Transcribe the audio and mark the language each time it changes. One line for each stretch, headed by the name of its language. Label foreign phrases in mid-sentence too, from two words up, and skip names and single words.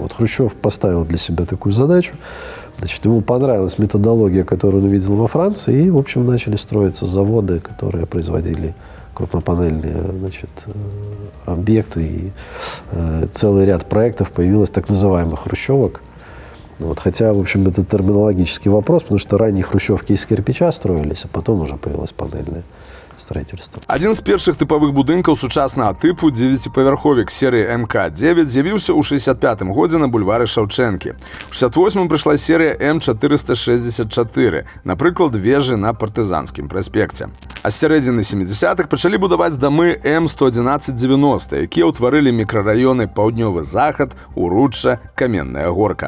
Russian: Вот Хрущев поставил для себя такую задачу. Значит, ему понравилась методология, которую он увидел во Франции, и, в общем, начали строиться заводы, которые производили крупнопанельные, значит, объекты. И целый ряд проектов появилось так называемых хрущевок. Вот, хотя, в общем, это терминологический вопрос, потому что ранее хрущевки из кирпича строились, а потом уже появилась панельная. Строительства.
Belarusian: Адзін з першых тыпавых будынкаў сучаснага тыпу, 9-павярховік серыі МК-9, з'явіўся ў 65-м годзе на бульвары Шаўчэнкі. У 68-м прыйшла серыя М464, напрыклад, вежы на партызанскім праспекце. А з сярэдзіны 70-х пачалі будаваць дамы М11190, якія ўтварылі мікрараёны Паўднёвы Захад, Уручча, Каменная Горка.